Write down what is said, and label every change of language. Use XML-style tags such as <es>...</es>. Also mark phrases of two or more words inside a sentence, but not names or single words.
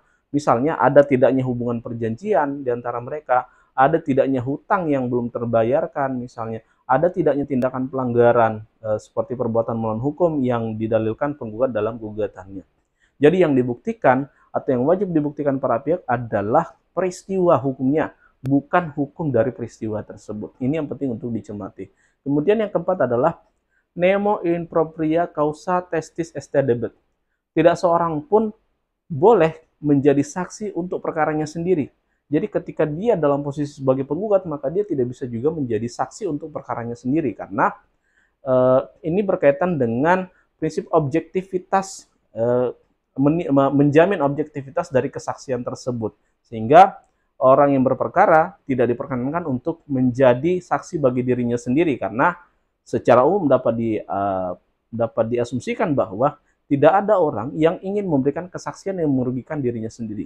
<id>Misalnya ada tidaknya hubungan perjanjian di antara mereka, ada tidaknya hutang yang belum terbayarkan, misalnya ada tidaknya tindakan pelanggaran seperti perbuatan melawan hukum yang didalilkan penggugat dalam gugatannya. Jadi yang dibuktikan atau yang wajib dibuktikan para pihak adalah peristiwa hukumnya, bukan hukum dari peristiwa tersebut. Ini yang penting untuk dicermati. Kemudian yang keempat adalah</id> <la>nemo in propria causa testis esse debet.</la> <id>Tidak seorang pun boleh menjadi saksi untuk perkaranya sendiri. Jadi ketika dia dalam posisi sebagai penggugat, maka dia tidak bisa juga menjadi saksi untuk perkaranya sendiri, karena ini berkaitan dengan prinsip objektivitas, menjamin objektivitas dari kesaksian tersebut, sehingga orang yang berperkara tidak diperkenankan untuk menjadi saksi bagi dirinya sendiri, karena secara umum dapat diasumsikan bahwa tidak ada orang yang ingin memberikan kesaksian yang merugikan dirinya sendiri.</id>